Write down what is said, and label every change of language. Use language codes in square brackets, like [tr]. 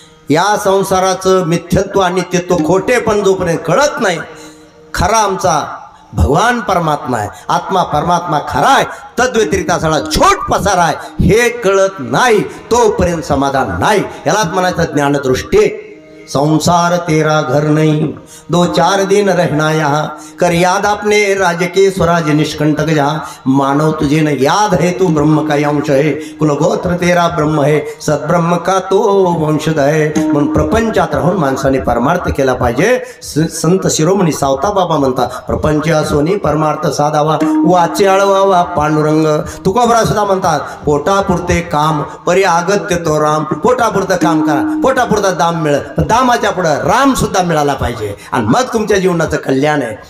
[mr] या संसाराचं मिथ्यत्व आणि नित्यत्व खोटे पण जोपर्यंत कळत नाही, खरा आमचा भगवान परमात्मा आहे, आत्मा परमात्मा खरा आहे, तद्व्यतिरिक्त सगळा छोट पसारा आहे, हे कळत नाही तोपर्यंत समाधान नाही. यालाच म्हणायचं ज्ञानदृष्टी. [hi] संसार तेरा घर नहीं, 2-4 दिन रहना यहाँ, कर याद अपने राज्य के स्वराज निष्कंटक जहाँ. मानव तुझे न याद है तू ब्रह्म का अंश है, कुलगोत्र तेरा ब्रह्म है, सद्ब्रह्म का तो वंशज है. [mr] म्हणून प्रपंचात राहून माणसाने परमार्थ केला पाहिजे. संत शिरोमणी सावता बाबा म्हणतात प्रपंच सोनी परमार्थ साधावा, वाचे आळवावा पांडुरंग. तुकोबरा सुद्धा म्हणतात पोटापुरते काम परी आगत्य तो राम. पोटापुरतं काम करा, पोटापुरता दाम मिळत, दामाच्या पुढं राम सुद्धा मिळाला पाहिजे आणि मग तुमच्या जीवनाचं कल्याण आहे.